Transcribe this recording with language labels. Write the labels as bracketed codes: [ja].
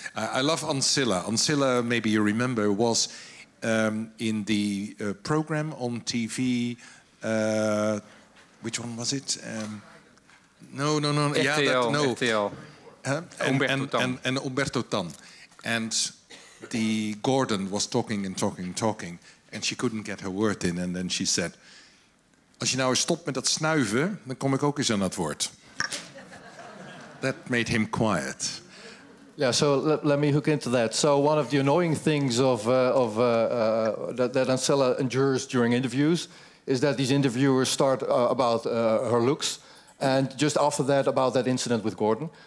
[en] I love Ancilla. Ancilla, maybe you remember, was in the program on TV. Which one was it? No. RTL, no. RTL. And Umberto Tan. And the Gordon was talking, and she couldn't get her word in. [nl] And then she said, als je nou eens stopt met dat snuiven, dan kom ik ook eens aan het woord. [en] That made him quiet. Yeah, so let me hook into that. So one of the annoying things that Ancilla endures during interviews is that these interviewers start about her looks, and just after that about that incident with Gordon.